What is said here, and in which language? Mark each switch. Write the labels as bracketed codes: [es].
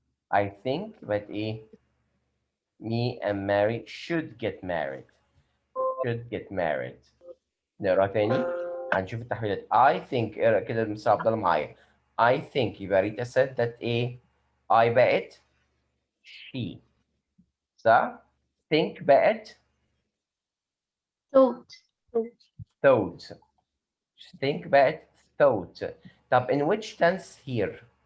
[en] I think that me and Mary should get married. Should get married. [ar] نقرا تاني هنشوف التحويلات. [en] I think [ar] اقرا كده مستر عبد الله معايا. [en] I think [ar] يبقى [en] Rita said that I [ar] بقت [en] she [ar] صح؟ [en] think بقت thought. thought. think [ar] بقت [en] thought. [ar] طب [en] in which tense here?